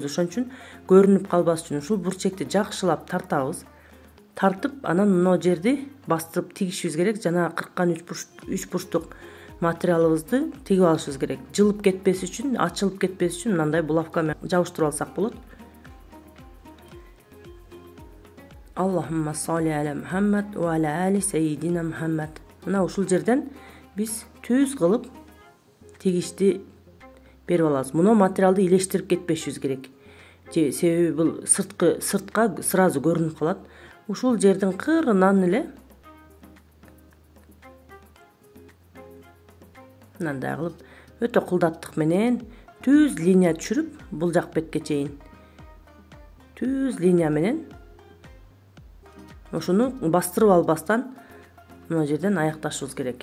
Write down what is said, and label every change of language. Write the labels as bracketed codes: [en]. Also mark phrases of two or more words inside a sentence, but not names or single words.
[ky] Ошон үчүн көрүнүп калбаш үчүн ушул бурчекти жакшылап тартабыз. Тартып анан мына жерди бастырып тигишибиз керек. Жана кырккан үч бурчтук материалыбызды тигип алышыбыз керек. Жылып кетпес үчүн, ачылып кетпес үчүн мындай булавка менен жабыштырып алсак болот. [ar] اللهم صل على محمد وعلى آل سيدنا محمد. [ky] Мына ушул жерден биз түз кылып тигишти берип алабыз. Муну материалды илештирип кетпешибиз керек. Себеби бул сыртка сразу көрүнүп калат. Ушул жердин кырынан эле мындай кылып өтө кылдаттык менен түз линия түшүрүп бул жак бетке чейин түз линия менен ошону бастырып албастан мына жерден аякташыбыз керек.